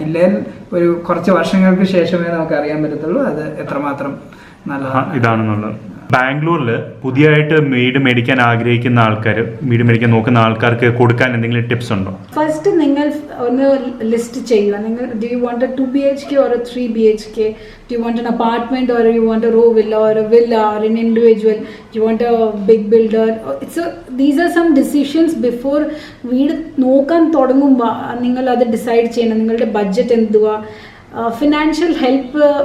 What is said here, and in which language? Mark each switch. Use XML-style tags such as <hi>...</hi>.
<ml>ഇല്ലെങ്കിൽ ഒരു കുറച്ച് വർഷങ്ങൾക്ക് ശേഷമേ നമുക്ക് അറിയാൻ പറ്റത്തുള്ളൂ അത് എത്രമാത്രം നല്ലതാണ് ഇതാണെന്നുള്ളത്. ബാംഗ്ലൂരിൽ പുതിയതായിട്ട് വീട് മേടിക്കാൻ ആഗ്രഹിക്കുന്ന ആൾക്കാർ, വീട് മേടിക്കാൻ നോക്കുന്ന ആൾക്കാർക്ക് കൊടുക്കാൻ എന്തെങ്കിലും ടിപ്സ് ഉണ്ടോ? ഫസ്റ്റ് നിങ്ങൾ ഒന്ന് ലിസ്റ്റ് ചെയ്യുക.</ml> <en>നിങ്ങൾ do you want a 2 BHK or a 3 BHK? Do you want an apartment or you want a row villa or a villa or an individual? Do you want a big builder? These are some decisions before</en> <ml>വീട് നോക്കാൻ തുടങ്ങുമ്പോൾ നിങ്ങൾ അത് decide ചെയ്യണം. നിങ്ങളുടെ budget എന്തുവാ, financial help</ml>